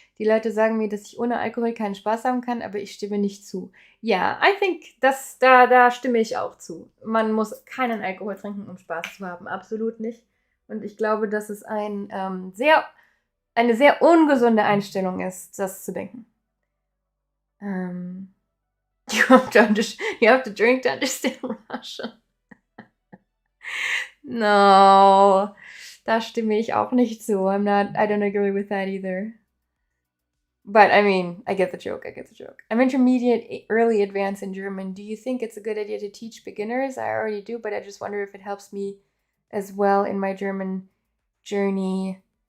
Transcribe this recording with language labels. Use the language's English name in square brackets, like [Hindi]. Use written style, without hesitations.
[German] Die Leute sagen mir, dass ich ohne Alkohol keinen Spaß haben kann, aber ich stimme nicht zu. Ja, [English] I think, [German] da stimme ich auch zu. Man muss keinen Alkohol trinken, um Spaß zu haben. Absolut nicht. Und ich glaube, dass es eine sehr ungesunde Einstellung ist, das zu denken. [English] You have to drink to understand Russian. [German] No, da stimme ich auch nicht zu. [English] I don't agree with that either. But I mean, I get the joke. I'm intermediate, early advanced in German. Do you think it's a good idea to teach beginners? I already do, but I just wonder if it helps me as well in my German journey.